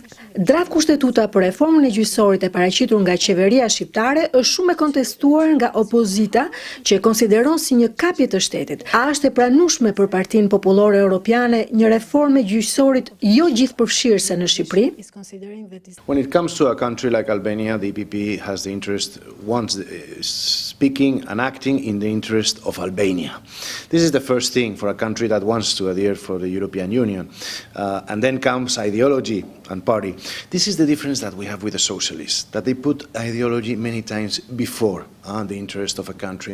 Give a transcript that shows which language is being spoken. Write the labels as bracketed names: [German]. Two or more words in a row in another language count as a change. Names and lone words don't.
[Albanian] Draft kushtetuta për reformën e gjyqësorit e paraqitur nga qeveria shqiptare është shumë e kontestuar nga opozita, që e konsideron si një kapje të shtetit. A është e pranueshme për Partinë Popullore Europiane një reformë e gjyqësorit jo gjithëpërfshirëse në Shqipëri? [English] When it comes to a country like Albania, the EPP has the interest, wants speaking and acting in the interest of Albania. This is the first thing for a country that wants to adhere for the European Union. And then comes ideology and party. This is the difference that we have with the socialists, that they put ideology many times before the interest of a country.